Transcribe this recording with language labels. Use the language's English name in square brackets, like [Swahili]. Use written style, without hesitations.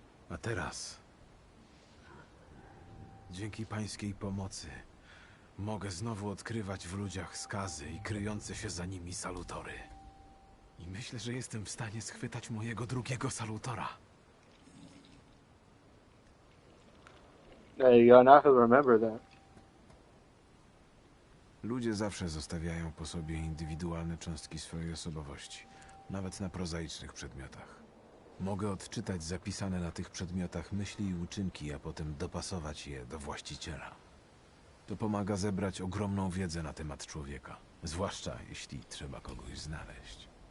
[Polish] A teraz, dzięki pańskiej pomocy, mogę znowu odkrywać w ludziach skazy i kryjące się za nimi salutory. I myślę, że jestem w stanie schwytać mojego drugiego salutora. [English] There you go, now he'll remember that. [Polish] Ludzie zawsze zostawiają po sobie indywidualne cząstki swojej osobowości, nawet na prozaicznych przedmiotach. Mogę odczytać zapisane na tych przedmiotach myśli i uczynki, a potem dopasować je do właściciela. To pomaga zebrać ogromną wiedzę na temat człowieka, zwłaszcza jeśli trzeba kogoś znaleźć.